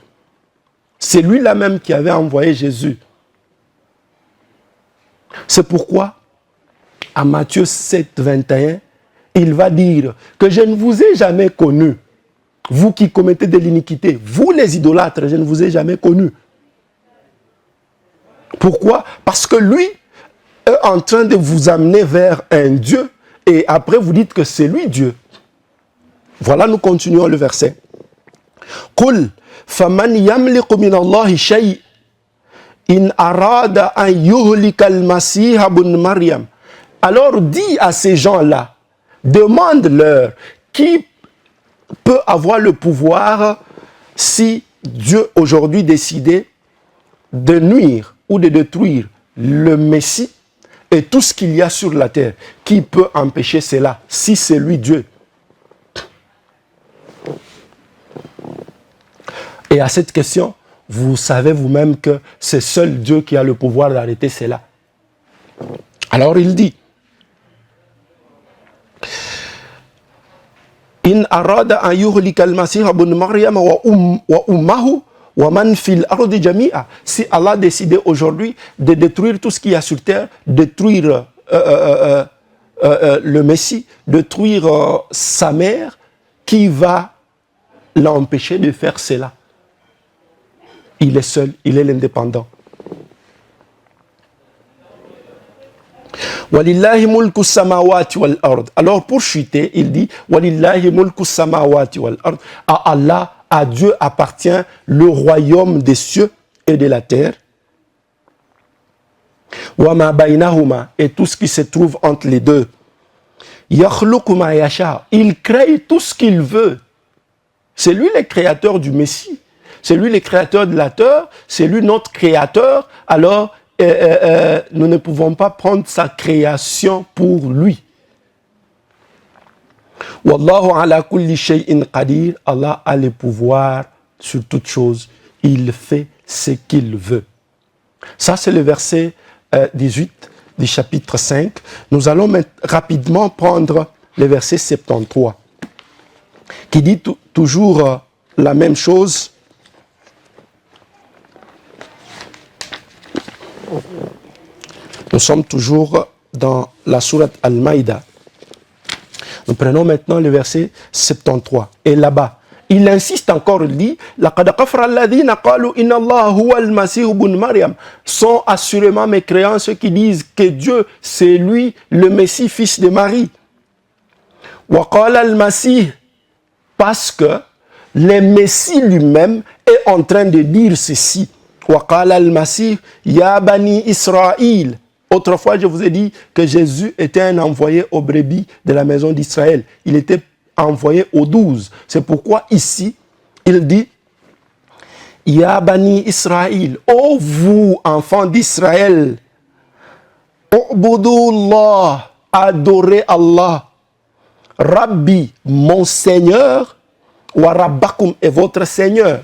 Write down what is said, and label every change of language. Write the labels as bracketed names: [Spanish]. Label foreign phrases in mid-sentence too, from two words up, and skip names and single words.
[French] C'est lui-là même qui avait envoyé Jésus. C'est pourquoi, à Matthieu 7, 21, il va dire que je ne vous ai jamais connu, vous qui commettez de l'iniquité, vous les idolâtres, je ne vous ai jamais connu. Pourquoi? Parce que lui est en train de vous amener vers un Dieu et après vous dites que c'est lui Dieu. Voilà, nous continuons le verset. [Arabic] قل فمن يملك من الله شيئا إن أراد أن يهلك المسيح ابن مريم. [French] Alors dis à ces gens-là, demande-leur qui peut avoir le pouvoir si Dieu aujourd'hui décidait de nuire ou de détruire le Messie et tout ce qu'il y a sur la terre. Qui peut empêcher cela si c'est lui Dieu? Et à cette question, vous savez vous-même que c'est seul Dieu qui a le pouvoir d'arrêter cela. Alors il dit, [Arabic] إن أراد أن يهلك المسيح ابن مريم وأمه ومن في الأرض جميعا. [French] Si Allah décidait aujourd'hui de détruire tout ce qu'il y a sur terre, détruire le Messie, détruire sa mère, qui va l'empêcher de faire cela? Il est seul, il est l'indépendant. [Arabic] ولله ملك السماوات والأرض. [French] Alors pour chuter, il dit [Arabic] ولله ملك السماوات والأرض. [French] À Allah, à Dieu appartient le royaume des cieux et de la terre. [Arabic] وما بينهما, [French] et tout ce qui se trouve entre les deux. [Arabic] يخلق ما يشاء. [French] Il crée tout ce qu'il veut. C'est lui le créateur du Messie. C'est lui le créateur de la terre. C'est lui notre créateur. Alors, nous ne pouvons pas prendre sa création pour lui. [Arabic] والله على كل شيء قدير. [French] Allah a le pouvoir sur toute chose. Il fait ce qu'il veut. Ça, c'est le verset 18 du chapitre 5. Nous allons rapidement prendre le verset 73, qui dit toujours la même chose. Nous sommes toujours dans la sourate Al-Maïda. Nous prenons maintenant le verset 73. Et là-bas, il insiste encore, il dit [Arabic] لَقَدْ كَفَرَ الَّذِينَ قَالُوا إِنَّ اللَّهَ هُوَ الْمَسِيحُ ابْنُ مَرْيَمَ. [French] Sont assurément mécréants ceux qui disent que Dieu, c'est lui, le Messie, fils de Marie. [Arabic] وَقَالَ الْمَسِيحُ, [French] parce que le Messie lui-même est en train de dire ceci. [Arabic] وَقَالَ الْمَسِيحُ يَا بَنِي إِسْرَائِيلَ. [French] Autrefois, je vous ai dit que Jésus était un envoyé aux brebis de la maison d'Israël. Il était envoyé aux 12. C'est pourquoi ici, il dit [Arabic] يا بني إسرائيل, [French] ô vous, enfants d'Israël, Ubudullah, adorez Allah, Rabbi, mon Seigneur, [Arabic] وربكم [French] est votre Seigneur.